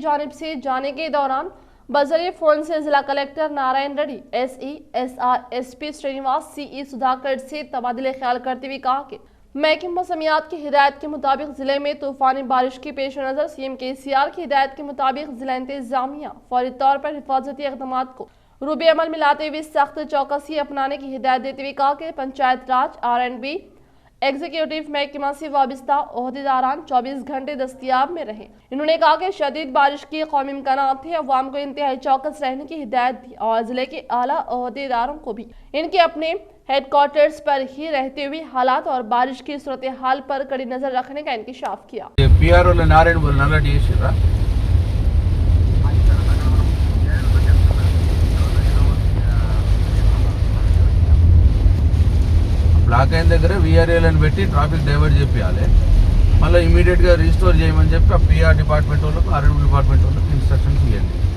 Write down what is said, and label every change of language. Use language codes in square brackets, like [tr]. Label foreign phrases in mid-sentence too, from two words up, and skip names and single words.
[ur] جانب سے جانے کے دوران بذریعہ فون سے ضلع کلیکٹر نارائن ریڈی SE SR SP سرینواس CE سدھاکر سے تبادلہ خیال کرتے ہوئے کہا کہ محکمہ موسمیات کی ہدایت کے مطابق ضلع میں طوفانی بارش کے پیش نظر CM KCR کی ہدایت کے مطابق ضلع انتظامیہ فوری طور پر حفاظتی اقدامات کو روب عمل میں لاتے ہوئے سخت چوکسی اپنانے کی ہدایت دیتے ہوئے کہا کہ پنچایت راج R&B ایگزیکٹو محکمہ سے وابستہ عہدیداران 24 گھنٹے دستیاب میں رہے۔ انہوں نے کہا کہ شدید بارش کی قومی امکانات تھے، عوام کو انتہائی چوکس رہنے کی ہدایت دی اور ضلع کے اعلیٰ عہدیداروں کو بھی ان کے اپنے ہیڈ کوارٹرز پر ہی رہتے ہوئے حالات اور بارش کی صورتحال پر کڑی نظر رکھنے کا انکشاف کیا۔ [te] బ్లాక్ అయిన దగ్గర VRLని పెట్టి [en] traffic divert [te] చేయాలి, మళ్ళీ ఇమీడియట్గా రీస్టోర్ చేయమని చెప్పి ఆ [en] PR department [te] వాళ్ళకు, [en] R&B department [te] వాళ్ళకు ఇన్స్ట్రక్షన్స్ ఇవ్వండి।